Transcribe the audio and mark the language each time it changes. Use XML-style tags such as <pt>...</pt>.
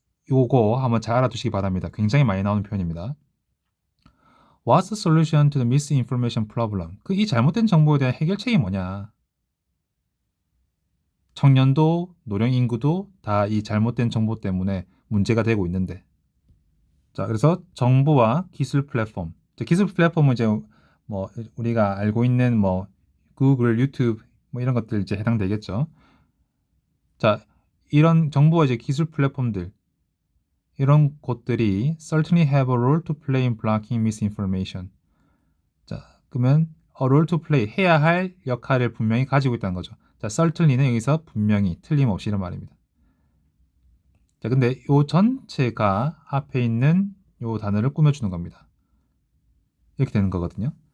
<ko>요거 한번 잘 알아두시기 바랍니다. 굉장히 많이 나오는 표현입니다.</ko> <en>What's the solution to the misinformation problem?</en> <ko>이 잘못된 정보에 대한 해결책이 뭐냐? 청년도, 노령 인구도 다 이 잘못된 정보 때문에 문제가 되고 있는데. 자, 그래서 정보와 기술 플랫폼. 기술 플랫폼은 이제 뭐 우리가 알고 있는 뭐 구글, 유튜브 뭐 이런 것들 이제 해당되겠죠. 자, 이런 정보와 이제 기술 플랫폼들 이런 곳들이</ko> <en>certainly have a role to play in blocking misinformation.</en> <ko>자, 그러면</ko> <en>a role to play</en> <ko>해야 할 역할을 분명히 가지고 있다는 거죠. 자, certainly는 여기서 분명히 틀림없이 이런 말입니다. 자, 근데 요 전체가 앞에 있는 요 단어를 꾸며주는 겁니다. 이렇게 되는 거거든요.</ko>